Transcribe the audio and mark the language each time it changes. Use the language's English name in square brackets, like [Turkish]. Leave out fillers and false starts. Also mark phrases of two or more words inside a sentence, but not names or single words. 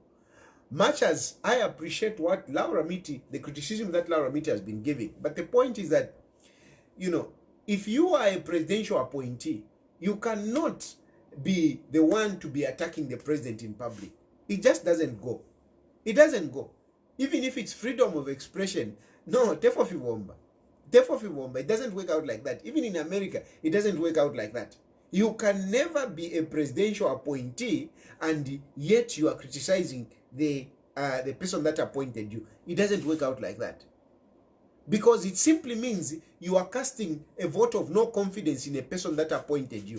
[English] Much as I appreciate what Laura Miti, the criticism that Laura Miti has been giving. But the point is that, if you are a presidential appointee, you cannot be the one to be attacking the president in public. It just doesn't go. It doesn't go. Even if it's freedom of expression, [Bemba] no, tefo fivomba. [English] It doesn't work out like that. Even in America, it doesn't work out like that. You can never be a presidential appointee and yet you are criticizing the person that appointed you. It doesn't work out like that. Because it simply means you are casting a vote of no confidence in a person that appointed you.